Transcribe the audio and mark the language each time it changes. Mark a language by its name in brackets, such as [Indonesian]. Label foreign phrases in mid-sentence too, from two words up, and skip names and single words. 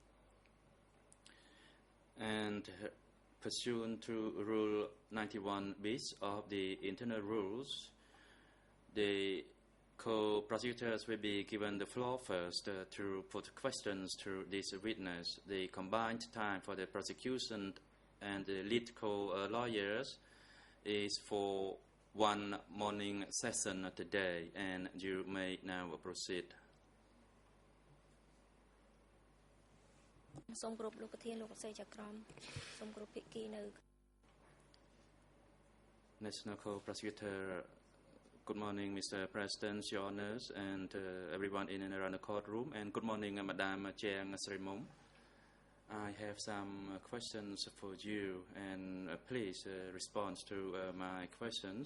[English] And pursuant to Rule 91 bis of the internal rules, the co-prosecutors will be given the floor first to put questions to this witness. The combined time for the prosecution and the lead co-lawyers is for one morning session today, and you may now proceed. [Khmer] សូមគោរពលោកប្រធានលោកអស័យចក្រមសូមគោរពភាគីនៅ [English] National Co-Prosecutor, good morning, Mr. President, Your Honors, and everyone in and around the courtroom, and good morning, Madam Chiang Srimom. I have some questions for you, and please respond to my questions.